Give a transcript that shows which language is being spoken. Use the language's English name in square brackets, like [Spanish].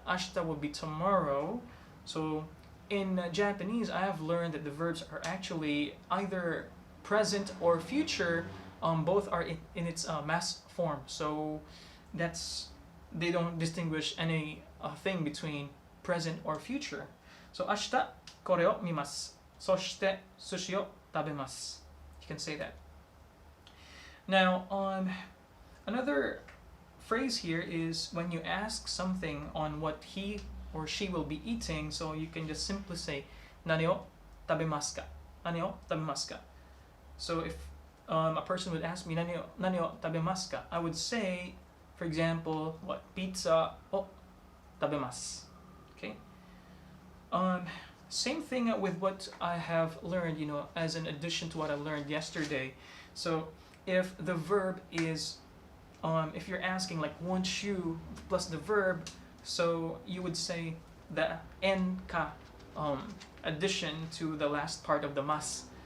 [English] Ashita will be tomorrow. So in Japanese, I have learned that the verbs are actually either present or future. Both are in its mass form. So they don't distinguish any thing between present or future. [Japanese] So, 明日これを見ます。そして寿司を食べます。 [English] You can say that. Now, another phrase here is when you ask something on what he or she will be eating, so you can just simply say [Japanese] 何を食べますか? 何を食べますか? [English] So if a person would ask me [Japanese] 何を食べますか? [English] I would say, for example, what? [Japanese] Pizza を食べます。 [English] Okay. Same thing with what I have learned, as an addition to what I learned yesterday. So if the verb is, if you're asking like one shoe plus the verb, so you would say the en ka addition to the last part of the mas.